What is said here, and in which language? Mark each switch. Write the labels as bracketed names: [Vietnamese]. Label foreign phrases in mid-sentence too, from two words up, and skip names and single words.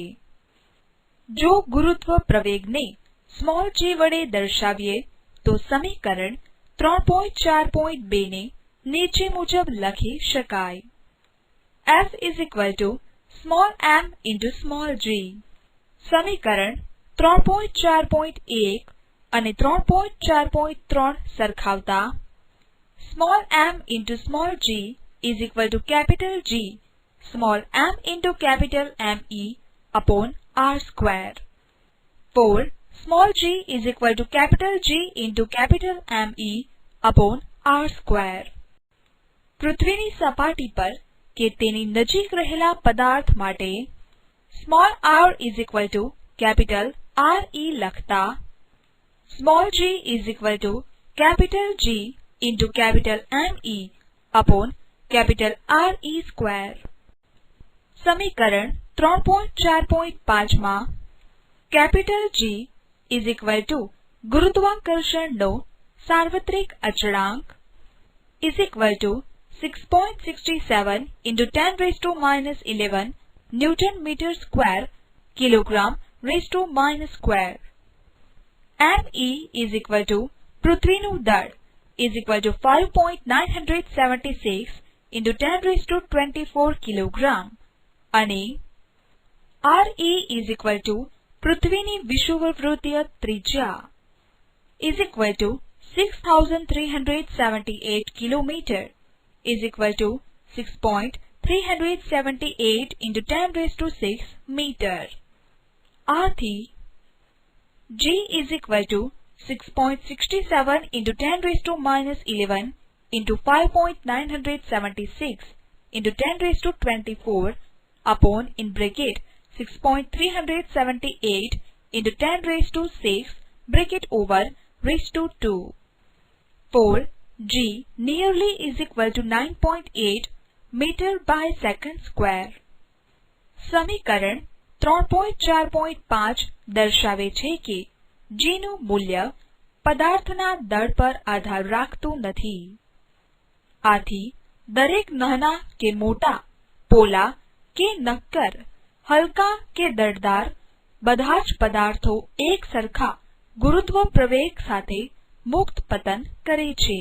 [Gujarati] જો ગુરુત્વ પ્રવેગને g વડે દર્શાવીએ તો સમીકરણ 3.4.2 ને નીચે મુજબ લખી શકાય. [English] F m into g. [Gujarati] સમીકરણ 3.4.1 અને 3.4.3 સરખાવતા [English] m into g is equal to capital G small m into capital ME upon r². 4 g is equal to capital G into capital ME upon r². [Gujarati] પૃથ્વીની સપાટી પર કે તેની નજીક રહેલા પદાર્થ માટે [English] r is equal to capital RE લખતા g is equal to capital G into capital ME upon capital RE². સમીકરણ 3.4.5 માં capital G is equal to [Gujarati] ગુરુત્વાકર્ષણનો સાર્વત્રિક અચળાંક [English] is equal to 6.67 into 10 raised to minus 11 Newton meter square kilogram raised to minus square. ME is equal to [Gujarati] પૃથ્વીનું દળ [English] is equal to 5.976 into 10 raised to 24 kilogram અને RE is equal to [Gujarati] પૃથ્વીની વિષુવવૃત્તીય ત્રિજ્યા [English] is equal to 6378 kilometer is equal to 6.378 into 10 raised to 6 meter. આથી G is equal to 6.67 into 10 raised to minus 11 into 5.976 into 10 raised to 24 upon in bracket 6.378 into 10 raised to 6 bracket over raised to 2. 4 G nearly is equal to 9.8 meter by second square. [Gujarati] સમીકરણ 3.4.5 દર્શાવે છે કે G નું મૂલ્ય પદાર્થના દળ પર આધાર રાખતું નથી. આથી દરેક નાના કે મોટા પોલા કે નક્કર હલકા કે દળદાર બધા જ પદાર્થો એક સરખા ગુરુત્વ પ્રવેગ સાથે મુક્ત પતન કરે છે.